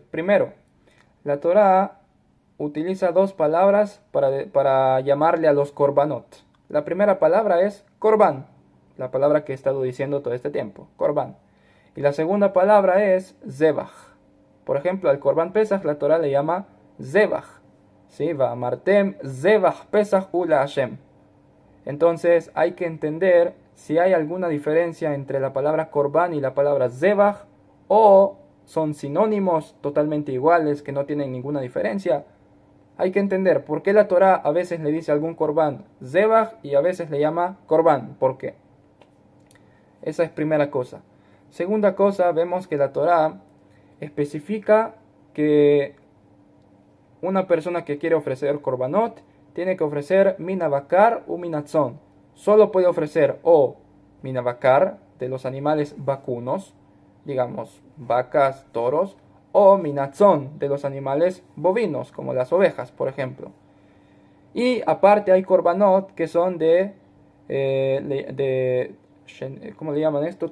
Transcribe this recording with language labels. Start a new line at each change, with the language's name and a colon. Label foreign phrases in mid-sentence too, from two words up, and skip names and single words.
Spanish: Primero, la Torá utiliza dos palabras para llamarle a los korbanot. La primera palabra es korban, la palabra que he estado diciendo todo este tiempo, korban. Y la segunda palabra es zebach. Por ejemplo, al
Hebrew: קרבן פסח
Spanish: la Torá le llama zebach. ¿Sí?
Hebrew: ואמרתם זבח פסח הוא לה.
Spanish: Entonces hay que entender si hay alguna diferencia entre la palabra korban y la palabra zebach, o son sinónimos totalmente iguales que no tienen ninguna diferencia. Hay que entender por qué la Torá a veces le dice a algún korban zebach y a veces le llama korban. ¿Por qué? Esa es primera cosa. Segunda cosa, vemos que la Torá especifica que una persona que quiere ofrecer korbanot tiene que ofrecer
Hebrew: מן הבקר ומן הצאן.
Spanish: Solo puede ofrecer o minabakar, de los animales vacunos, digamos vacas, toros, o minatzon, de los animales bovinos, como las ovejas, por ejemplo. Y aparte hay korbanot que son ¿cómo le llaman esto?